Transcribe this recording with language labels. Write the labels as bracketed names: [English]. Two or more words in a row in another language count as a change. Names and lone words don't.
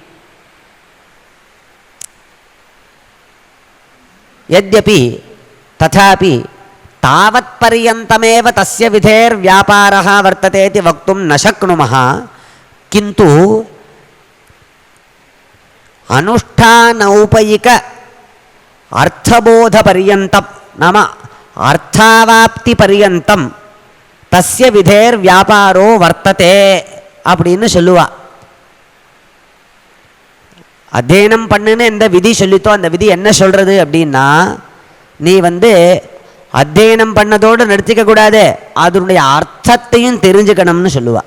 [Sanskrit] यद्यपि तथापि तावत्पर्यन्तमेव तस्य विधेर्व्यापारः वर्तते इति वक्तुं न शक्नुमः. किन्तु अनुष्ठानौपयिक अर्थबोधपर्यन्तं नाम अर्थावाप्तिपर्यन्तं तस्य विधेर् व्यापारो वर्तते [Tamil] அப்படின்னு சொல்லுவா. அத்தியனம் பண்ணுன்னு எந்த விதி சொல்லித்தோ அந்த விதி என்ன சொல்கிறது அப்படின்னா, நீ அத்தியனம் பண்ணதோடு நிறுத்திக்க கூடாது, அதனுடைய அர்த்தத்தையும் தெரிஞ்சுக்கணும்னு சொல்லுவா.